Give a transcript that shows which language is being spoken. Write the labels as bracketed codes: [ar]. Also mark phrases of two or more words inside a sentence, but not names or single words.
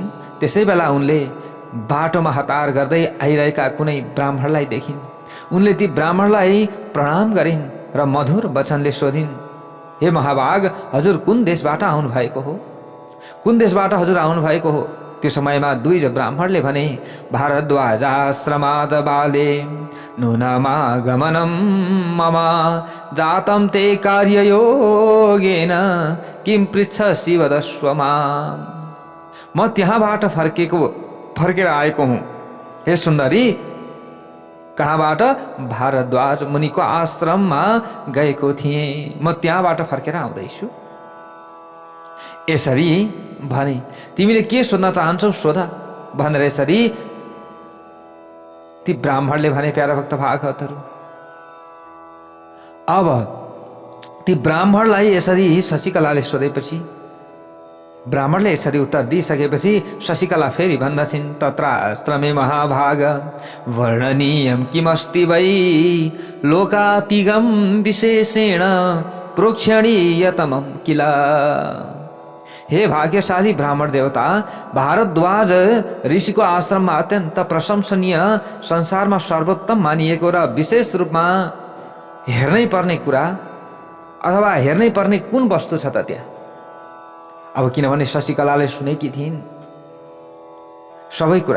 [ne] त्यसै बेला उनले बाटोमा हतार गर्दै आइरहेका कुनै ब्राह्मणलाई देखिन्। उनले ती ब्राह्मणलाई प्रणाम गरिन् र मधुर वचनले सोधिन्, हे महाभाग, हजुर कुन देशबाट आउनु भएको हो? कुन देशबाट हजुर आउनु भएको हो? त्यो समयमा दुई ब्राह्मणले भने, [sa] भारद्वाजाश्रमाद बाले नूनमागमनं मम जातं ते कार्ययोगेन किं पृच्छसि वदस्व माम्। [ne] म त्यहाँबाट फर्केर आएको हुँ। हे सुन्दरी, कहाँबाट? भारद्वाज मुनिको आश्रममा गएको थिएँ, म त्यहाँबाट फर्केर आउँदैछु। यसरी भने, तिमीले के सोध्न चाहन्छौ सोध भनेर यसरी ती ब्राह्मणले भने। प्यारा भक्त भागवतहरू, अब ती ब्राह्मणलाई यसरी शशिकलाले सोधेपछि ब्राह्मणले यसरी उत्तर दिइसकेपछि शशिकला फेरि भन्दछिन्, [sa] तत्राश्रमे महाभाग वर्णनीयं किमस्ति वै लोकातिगम विशेषेण प्रोक्षणीयतमं किल। [ne] हे भाग्यशाली ब्राह्मण देवता, भारद्वाज ऋषिको आश्रममा अत्यन्त प्रशंसनीय, संसारमा सर्वोत्तम मानिएको र विशेष रूपमा हेर्नै पर्ने कुरा अथवा हेर्नै पर्ने कुन वस्तु छ त त्यहाँ? अब किनभने शशिकलाले सुनेकी थिइन् सबै कुरा।